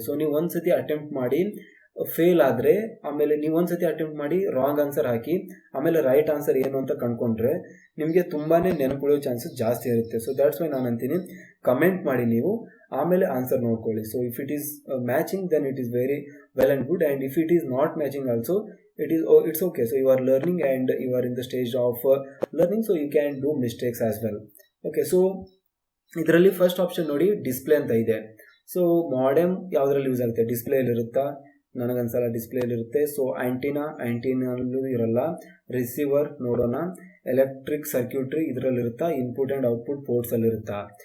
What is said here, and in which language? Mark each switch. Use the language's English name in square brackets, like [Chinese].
[Kannada] So ನೀವು ಒಂದ್ಸತಿ attempt ಮಾಡಿ ಫೇಲ್ ಆದರೆ ಆಮೇಲೆ ನೀವು ಒಂದ್ಸತಿ ಅಟೆಂಪ್ಟ್ ಮಾಡಿ ರಾಂಗ್ ಆನ್ಸರ್ ಹಾಕಿ ಆಮೇಲೆ ರೈಟ್ ಆನ್ಸರ್ ಏನು ಅಂತ ಕಂಡ್ಕೊಂಡ್ರೆ ನಿಮಗೆ ತುಂಬಾ ನೆನಪುಳಿಯೋ ಚಾನ್ಸಸ್ ಜಾಸ್ತಿ ಇರುತ್ತೆ. [English] so that's why [Kannada] ನಾನು ಅಂತೀನಿ, ಕಮೆಂಟ್ ಮಾಡಿ ನೀವು ಆಮೇಲೆ ಆನ್ಸರ್ ನೋಡ್ಕೊಳ್ಳಿ. [English] So if it is matching then it is very well and good, and if it is not matching also it's okay. So you are learning and you are in the stage of learning, so you can do mistakes as well. [Kannada] Okay, so ಇದರಲ್ಲಿ first option ನೋಡಿ, display ಅಂತ ಇದೆ. So modem ಯಾವುದ್ರಲ್ಲಿ use ಆಗುತ್ತೆ, ಡಿಸ್ಪ್ಲೇಯಲ್ಲಿ ಇರುತ್ತಾ, ನನಗನ್ಸಲ್ಲ ಡಿಸ್ಪ್ಲೇಲಿರುತ್ತೆ. So ಆ್ಯಂಟಿನಲ್ಲೂ ಇರಲ್ಲ. Receiver ನೋಡೋಣ, electric circuitry ಇದರಲ್ಲಿರುತ್ತಾ, input and output ಪೋರ್ಟ್ಸಲ್ಲಿರುತ್ತಾ.